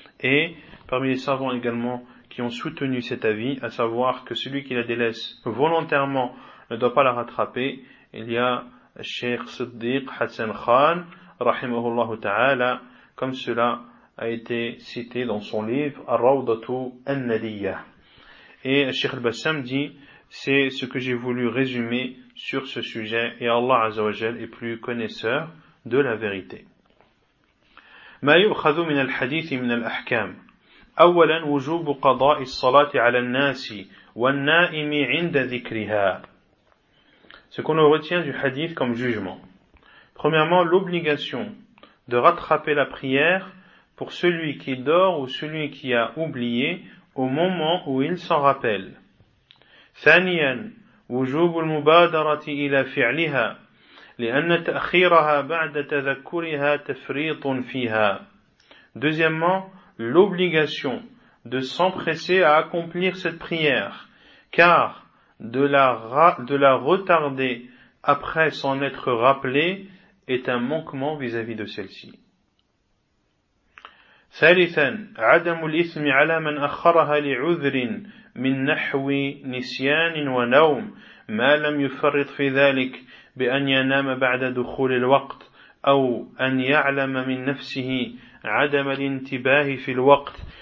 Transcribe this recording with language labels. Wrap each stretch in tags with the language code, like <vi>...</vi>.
<fr>Et parmi les savants également qui ont soutenu cet avis, à savoir que celui qui la délaisse volontairement ne doit pas la rattraper, il y a Cheikh Siddiq Hassan Khan,</fr> <ar>rahimahullahu ta'ala,</ar> <fr>comme cela a été cité dans son livre Ar-Rawdatu An-Nadiyah. Et Cheikh Al-Bassam dit, c'est ce que j'ai voulu résumer sur ce sujet, et Allah Azza wa Jal est plus connaisseur de la vérité.</fr> <ar>ما يؤخذ من الحديث من الأحكام أولا وجوب قضاء الصلاة على الناس والنائم عند ذكرها.</ar> <fr>Ce qu'on retient du hadith comme jugement. Premièrement, l'obligation de rattraper la prière pour celui qui dort ou celui qui a oublié au moment où il s'en rappelle.</fr> <ar>ثانيا وجوب المبادرة إلى فعلها لأن تأخيرها بعد تذكرها تفريط فيها.</ar> <fr>Deuxièmement, l'obligation de s'empresser à accomplir cette prière, car de la retarder après s'en être rappelé est un manquement vis-à-vis de celle-ci.</fr> <ar>ثالثا عدم الإثم على من أخرها لعذر من نحو نسيان ونوم ما لم يفرط في ذلك بأن ينام بعد دخول الوقت أو أن يعلم من نفسه عدم الانتباه في الوقت</ar>